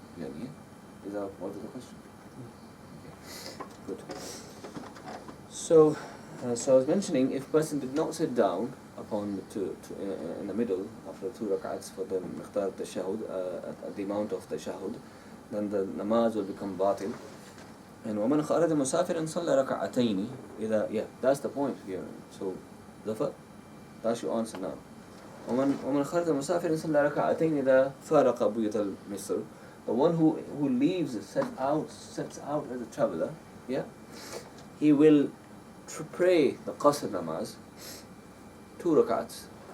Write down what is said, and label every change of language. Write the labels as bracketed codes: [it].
[en] Yeah, is that what is the question? Okay. Good. So I was mentioning, if person did not sit down upon in the middle after 2 rak'ats for the miqdar tashahhud, at the amount of tashahhud, then the namaz will become batil. [ar] And وَمَنْ خَرَجَ مُسَافِرًا صَلَّى رَكَعَتَيْنِ إذا, [en] that's the point here. So, Zafar, that's your answer now. [ar] وَمَنْ خَرَجَ مُسَافِرًا صَلَّى رَكَعَتَيْنِ إذا فَارَقَ بُيُوتَ الْمِصْرِ. [en] The one who leaves, sets out as a traveler, yeah, he will pray the qasr namaz, 2 rak'ats.